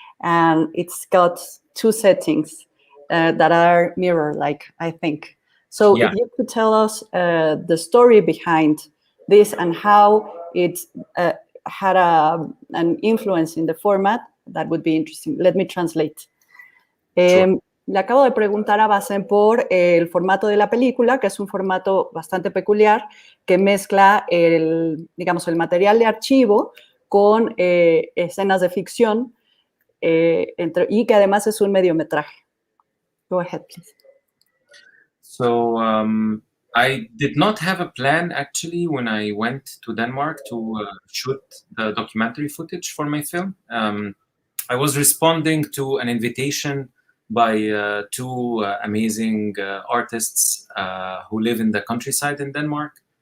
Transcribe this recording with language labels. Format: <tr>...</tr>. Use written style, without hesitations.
<en>And it's got two settings that are mirror-like, I think. So if you could tell us the story behind this and how it had an influence in the format, that would be interesting. Let me translate. Sure.</en> <es>Le acabo de preguntar a Bassem por el formato de la película, que es un formato bastante peculiar, que mezcla el material de archivo con escenas de ficción, y que además es un mediometraje.</es> <en>Go ahead, please. So I did not have a plan actually when I went to Denmark to shoot the documentary footage for my film. I was responding to an invitation by two amazing artists who live in the countryside in Denmark.</en>